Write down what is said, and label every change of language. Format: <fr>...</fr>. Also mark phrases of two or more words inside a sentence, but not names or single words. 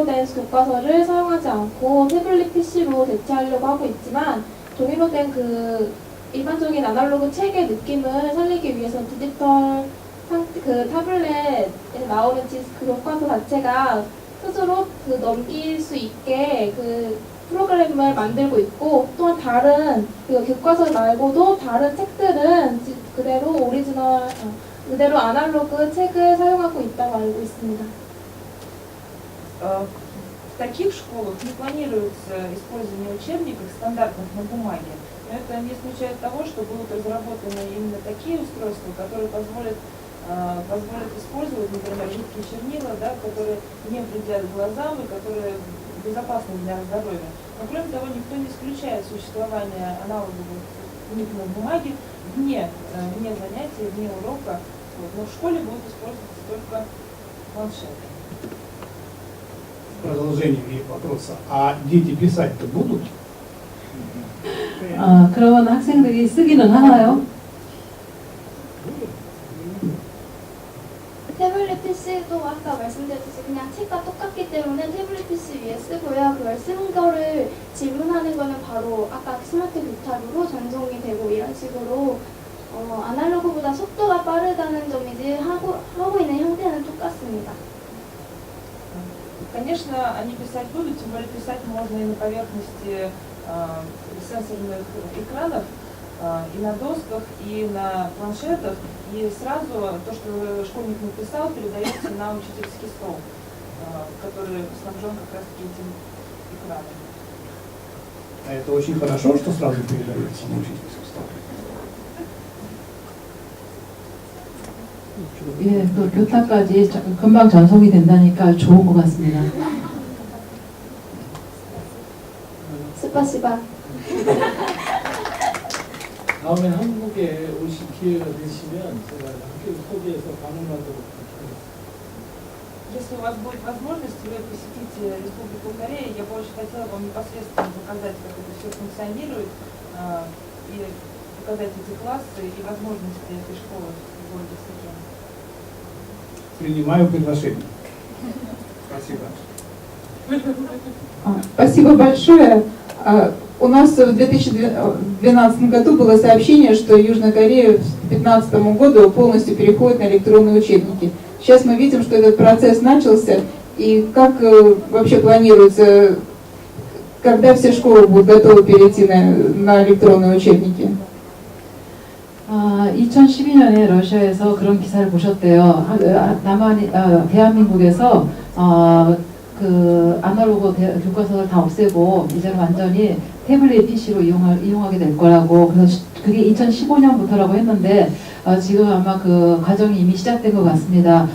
<ko>된 교과서를 사용하지 않고 태블릿 PC로 대체하려고 하고 있지만 종이로 된 그 일반적인 아날로그 책의 느낌을 살리기 위해서 디지털 그 타블렛에 나오는 그 교과서 자체가 스스로 그 넘길 수 있게 그 프로그램을 만들고 있고 또한 다른 교과서 말고도 다른 책들은 그대로 오리지널 그대로 아날로그 책을 사용하고 있다고 알고 있습니다.</ko> <ru>В таких школах не планируется использование учебников стандартных на бумаге, но это не исключает того, что будут разработаны именно такие устройства, которые позволят использовать, например, жидкие чернила, да, которые не вредят глазам и которые безопасны для здоровья. Но кроме того, никто не исключает существование аналоговых книг на бумаге вне занятий, вне урока. Но в школе будут использоваться только планшеты. Продолжение вопроса. А дети писать-то будут?</ru> <ko>그러면 학생들이 쓰기는 하나요? 태블릿 PC도 아까 말씀드렸듯이 그냥 책과 똑같기 때문에 태블릿 PC 위에 쓰고요. 그걸 쓴 거를 질문하는 거는 바로 아까 스마트 교탁으로 전송이 되고 이런 식으로 아날로그보다 속도가 빠르다는 점이지 하고 있는 형태는 똑같습니다.</ko> <ru>Конечно, они писать будут, тем более писать можно и на поверхности сенсорных экранов, и на досках, и на планшетах, и сразу то, что школьник написал, передается на учительский стол, который снабжен как раз этим экраном. А это очень хорошо, что сразу передается на учительский стол.</ru> <ko>예, 그 교탁까지 금방 전송이 된다니까 좋은 것 같습니다. 스파시바. 다음에 한국에 오실 기회가 되시면 제가 학교 소개해서 방문하도록 하겠습니다.</ko> <ru>Если у вас будет возможность, вы посетите Республику Корея, я бы очень хотела вам непосредственно показать, как это все функционирует, и показать эти классы и возможности этой школы в городе Сычуань. Принимаю приглашение. Спасибо. Спасибо большое. У нас в 2012 году было сообщение, что Южная Корея к 2015 году полностью переходит на электронные учебники. Сейчас мы видим, что этот процесс начался, и как вообще планируется, когда все школы будут готовы перейти на электронные учебники?</ru> <ko>2012년에 러시아에서 그런 기사를 보셨대요. 대한민국에서 그 아날로그 교과서를 다 없애고 이제는 완전히 태블릿 PC로 이용하게 될 거라고. 그래서 그게 2015년부터라고 했는데 지금 아마 그 과정이 이미 시작된 것 같습니다.</ko>